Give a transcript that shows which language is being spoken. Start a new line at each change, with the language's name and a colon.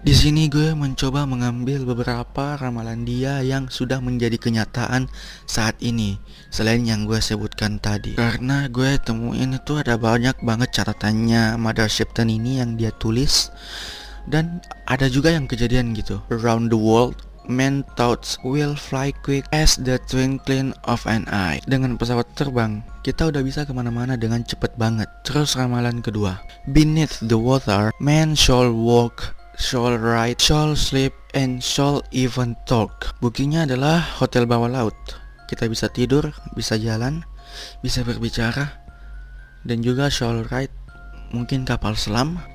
Indonesian: Di sini gue mencoba mengambil beberapa ramalan dia yang sudah menjadi kenyataan saat ini, selain yang gue sebutkan tadi. Karena gue temuin itu ada banyak banget catatan Mother Shipton ini yang dia tulis, dan ada juga yang kejadian gitu
English: around the world Man thoughts will fly quick as the twinkling of an eye.
Indonesian: Dengan pesawat terbang, kita udah bisa kemana-mana dengan cepet banget. Terus ramalan kedua,
English: beneath the water, man shall walk, shall ride, shall sleep, and shall even talk.
Indonesian: Buktinya adalah hotel bawah laut. Kita bisa tidur, bisa jalan, bisa berbicara, dan juga
English: shall ride,
Indonesian: mungkin kapal selam.